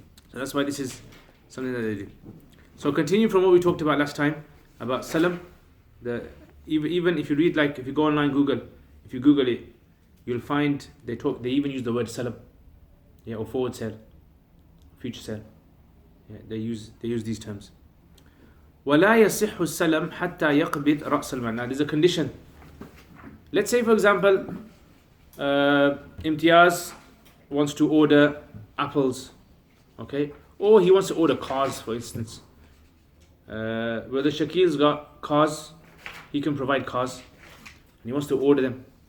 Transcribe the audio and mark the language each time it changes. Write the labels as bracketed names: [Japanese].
[English] So that's why this is something that they do. So continue from what we talked about last time about salam. Even if you read, like if you go online if you Google it, you'll find they even use the word salam, or forward sale, future sale. They use these terms. [Arabic] ولا يصح السلم حتى يقبض رأس المال. [English] Now there's a condition. Let's say for example, Imtiaz wants to order apples, okay? Or he wants to order cars, for instance. Whether Shakil's got cars, he can provide cars, and he wants to order them.